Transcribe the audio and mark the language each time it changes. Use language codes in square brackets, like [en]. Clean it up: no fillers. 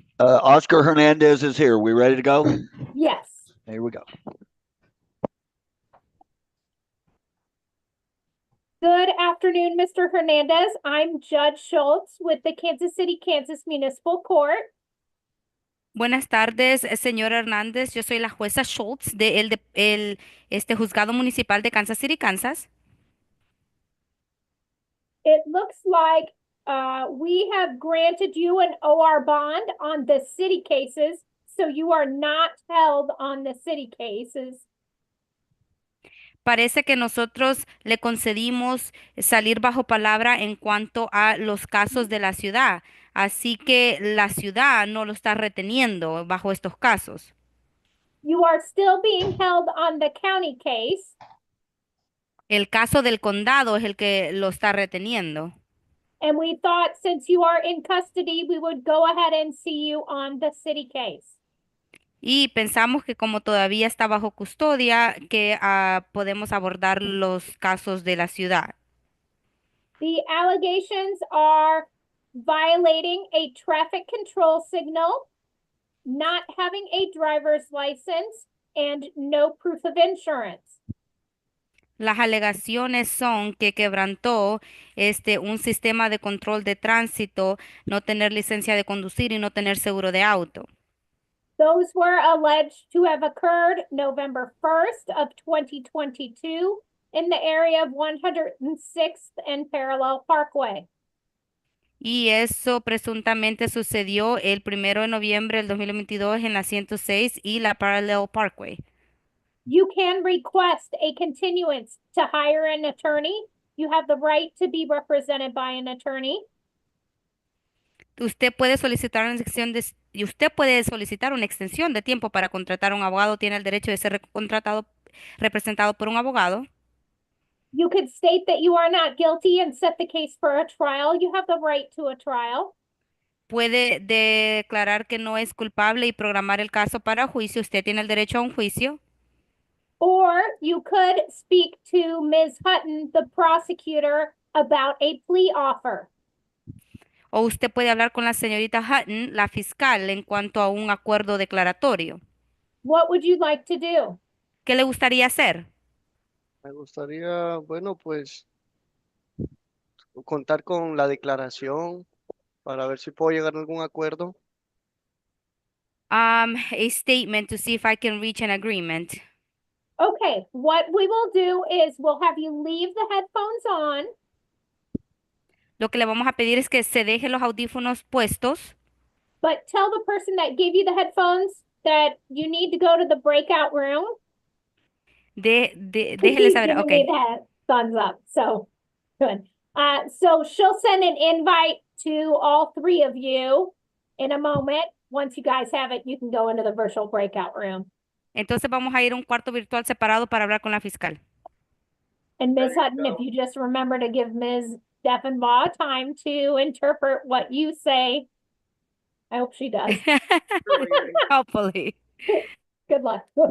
[en] Oscar Hernandez is here. We ready to go? yes. Here we go. Good afternoon, Mr. Hernandez. I'm Judge Schultz with the Kansas City, Kansas Municipal Court. [es] Buenas tardes, señor Hernández. Yo soy la jueza Schultz de juzgado municipal de Kansas City, Kansas. [en] It looks like we have granted you an OR bond on the city cases, so you are not held on the city cases. [es] Parece que nosotros le concedimos salir bajo palabra en cuanto a los casos de la ciudad. Así que la ciudad no lo está reteniendo bajo estos casos. [en] You are still being held on the county case. [es] El caso del condado es el que lo está reteniendo. [en] And we thought since you are in custody, we would go ahead and see you on the city case. [es] Y pensamos que como todavía está bajo custodia, que podemos abordar los casos de la ciudad. [en] The allegations are violating a traffic control signal, not having a driver's license, and no proof of insurance. [es] Las alegaciones son que quebrantó un sistema de control de tránsito, no tener licencia de conducir y no tener seguro de auto. [en] Those were alleged to have occurred November 1st of 2022 in the area of 106th and Parallel Parkway. [es] Y eso presuntamente sucedió el 1 de noviembre del 2022 en la 106 y la Parallel Parkway. [en] You can request a continuance to hire an attorney. You have the right to be represented by an attorney. [es] Usted puede solicitar una extensión y usted puede solicitar una extensión de tiempo para contratar a un abogado. Tiene el derecho de ser representado por un abogado. [en] You could state that you are not guilty and set the case for a trial. You have the right to a trial. [es] Puede declarar que no es culpable y programar el caso para juicio. Usted tiene el derecho a un juicio. [en] Or you could speak to Ms. Hutton, the prosecutor, about a plea offer. [es] O usted puede hablar con la señorita Hutton, la fiscal, en cuanto a un acuerdo declaratorio. [en] What would you like to do? [es] ¿Qué le gustaría hacer? Me gustaría, bueno, pues contar con la declaración para ver si puedo llegar a algún acuerdo. [en] A statement to see if I can reach an agreement. Okay, what we will do is we'll have you leave the headphones on. [es] Lo que le vamos a pedir es que se deje los audífonos puestos, [en] But tell the person that gave you the headphones that you need to go to the breakout room. [es] déjele [en] He's [es] saber, [en] giving ok. me that thumbs up, so good. So she'll send an invite to all three of you in a moment. Once you guys have it, you can go into the virtual breakout room. [es] Entonces vamos a ir a un cuarto virtual separado para hablar con la fiscal. [en] And Ms. There you Hutton, if go. you just remember to give Ms. Deffenbaugh time to interpret what you say. I hope she does. Hopefully. Good luck.